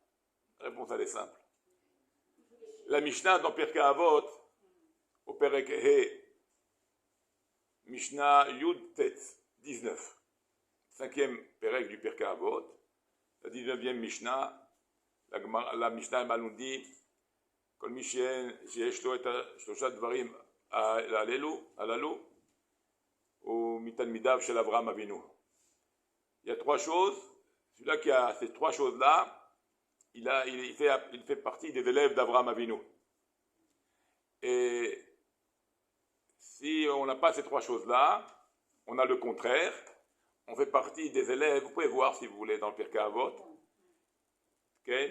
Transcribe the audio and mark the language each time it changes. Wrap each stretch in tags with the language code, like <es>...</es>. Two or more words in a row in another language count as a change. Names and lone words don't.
<fr>La Mishnah dans Pirkei Avot, au</fr> <he>פרק ה, משנה י"ט,</he> <fr>19. 5e Perek du Pirkei Avot, la 19e Mishnah, la Mishnah nous dit,</fr> <he>כל מי שיש לו את שלושה דברים הללו, הוא מתלמידיו של אברהם אבינו.</he> <fr>Il y a trois choses. Celui-là qui a ces trois choses-là, il fait partie des élèves d'Abraham Avinu. Et si on n'a pas ces trois choses-là, on a le contraire. On fait partie des élèves, vous pouvez voir si vous voulez dans le Pirkei Avot, okay?</fr>